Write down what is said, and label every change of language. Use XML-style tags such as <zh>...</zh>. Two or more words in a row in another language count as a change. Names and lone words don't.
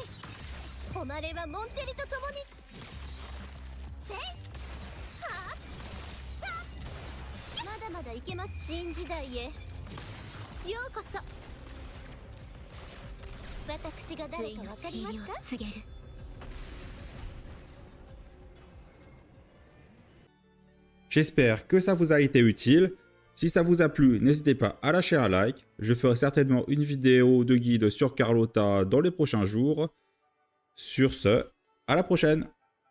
<ja>誉れはモンテリと共に。せいはあまだまだいけます。新時代へようこそ。私が誰かわかりますか？告げる。</ja> <fr>J'espère que ça vous a été utile. Si ça vous a plu, n'hésitez pas à lâcher un like. Je ferai certainement une vidéo de guide sur Carlotta dans les prochains jours. Sur ce, à la prochaine!</fr>